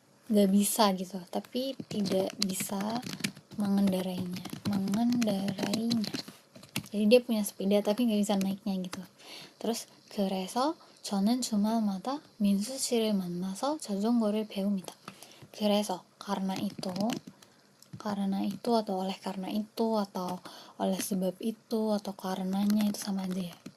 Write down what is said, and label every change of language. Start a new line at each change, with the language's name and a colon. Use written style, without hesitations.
Indonesian: gak bisa gitu, tapi tidak bisa mengendarainya. Jadi dia punya sepeda tapi gak bisa naiknya gitu. terus
Korean: 그래서 저는 주말마다 민수 씨를 만나서 자전거를 배웁니다.
Indonesian: 그래서 karena itu atau oleh karena itu atau oleh sebab itu atau karenanya itu sama aja ya.